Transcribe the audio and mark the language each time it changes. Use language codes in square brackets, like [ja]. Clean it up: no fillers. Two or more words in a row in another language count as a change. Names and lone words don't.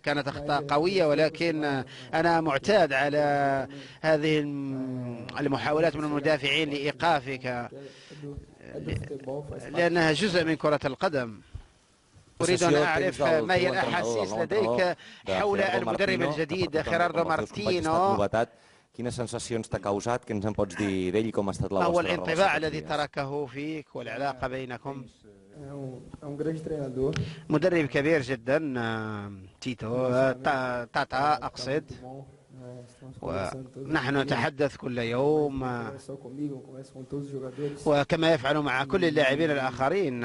[ar] كانت أخطاء قوية، ولكن أنا معتاد على هذه المحاولات من المدافعين لإيقافك لأنها جزء من كرة القدم. أريد أن أعرف ما هي الأحاسيس لديك حول المدرب الجديد خيراردو مارتينو. [ca] Quines sensacions t'ha causat? Què ens en pots dir d'ell i com ha estat la vostra relació? [ar] ما هو الانطباع الذي تركه فيك والعلاقة بينكم؟ مدرب كبير جدا، تيتو تاتا أقصد، ونحن نتحدث كل يوم وكما يفعل مع كل اللاعبين الآخرين.